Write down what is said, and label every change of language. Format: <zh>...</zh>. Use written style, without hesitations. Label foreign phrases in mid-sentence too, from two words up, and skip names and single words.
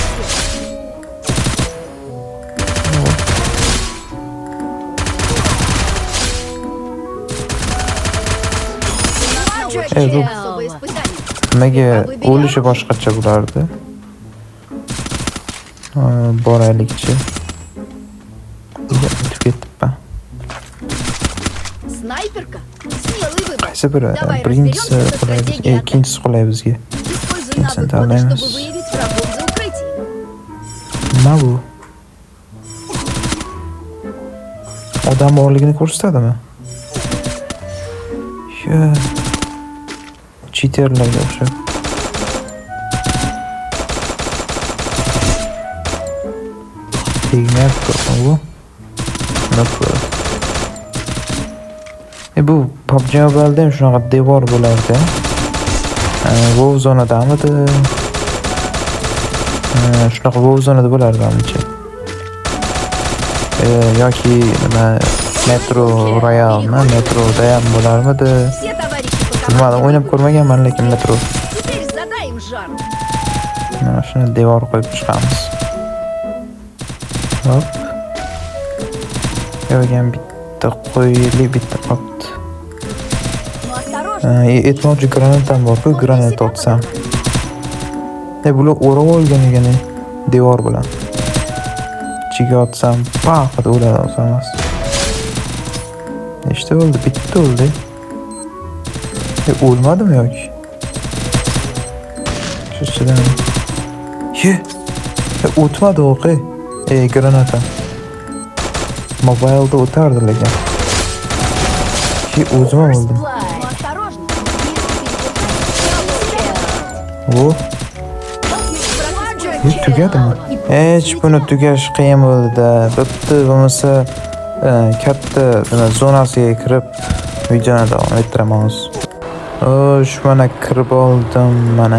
<uz>Nimaga o'lishi boshqacha bo'lardi? Boraylikchi. O'tib ketibman.</uz> <ru>Снайперка? Смелый выбор.</ru> <uz>Qaysi biri? Birinchisi qulay, ikkinchisi qulay bizga.</uz> <ru>Используй навык вот, чтобы выявить врагов за укрытием.</ru> <uz>Nima bu? Odam borligini ko'rsatadimi? Cheaterlarga o'xshab. Tegnab ko'rsin bu. Bu PUBG Mobile'da ham shunaqa devor bo'lardi. WoW zonadamidi? Shunaqa WoW zonada bo'lardi menimcha. Yoki nima Metro Royalmi? Metroda ham bo'larmidi?</uz> <ru>Все товарищи по</ru> <uz>Bilmadim, o'ynab ko'rmaganman lekin Metro.</uz> <ru>Теперь задай им жар.</ru> <uz>Mana shuni devor qo'yib chiqamiz. Hop. Yo'g'an bitta qo'yili, bitta qopti.</uz> <ru>Но осторожно.</ru> <uz>Etmoqchi granatam bor-ku, granat otsam. Bular o'rab olgan ekan devor bilan. Ichiga otsam, paqat o'ladi o'samas. Nechta o'ldi? Bitta o'ldi. O'lmadimi yoki? Shusidan. O'tmadi o'qi. Granata. Mobile'da o'tardi lekin. O'zim oldim.</uz> <ru>Но осторожно.</ru> <uz>O. Tugadimi? Hech buni tugash qiyin bo'ldi. Bitta bo'lmasa katta zonasiga kirib videoni davom ettiramiz. Xo'sh, mana kirib oldim mana.</uz>